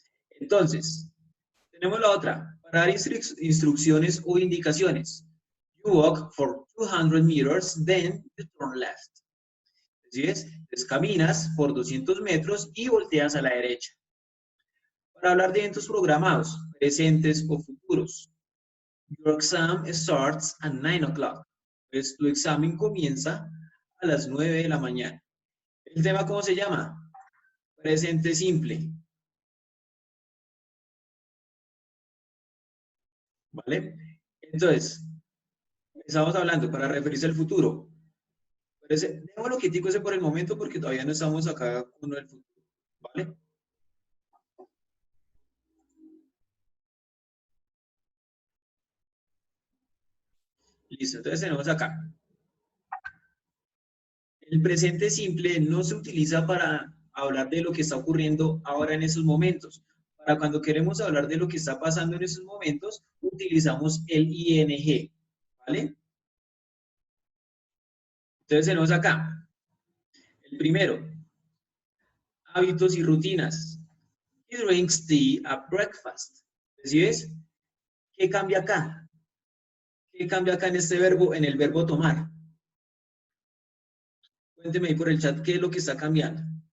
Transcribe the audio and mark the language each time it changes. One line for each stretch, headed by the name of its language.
Spanish: Entonces, tenemos la otra, para dar instrucciones o indicaciones.
English: You walk for 200 meters, then you turn left.
Spanish: ¿Sí es? Entonces caminas por 200 metros y volteas a la derecha. Para hablar de eventos programados, presentes o futuros.
English: Your exam starts at 9 o'clock.
Spanish: Entonces tu examen comienza a las 9 de la mañana. ¿El tema cómo se llama? Presente simple. ¿Vale? Entonces, estamos hablando para referirse al futuro. Dejémoslo quietico ese por el momento porque todavía no estamos acá con el futuro. ¿Vale? Listo, entonces tenemos acá. El presente simple no se utiliza para hablar de lo que está ocurriendo ahora en esos momentos. Para cuando queremos hablar de lo que está pasando en esos momentos, utilizamos el ing, ¿vale? Entonces tenemos acá, el primero, hábitos y rutinas.
English: He drinks tea at breakfast.
Spanish: ¿Sí ves? ¿Qué cambia acá? ¿Qué cambia acá en este verbo, en el verbo tomar? Cuénteme ahí por el chat qué es lo que está cambiando.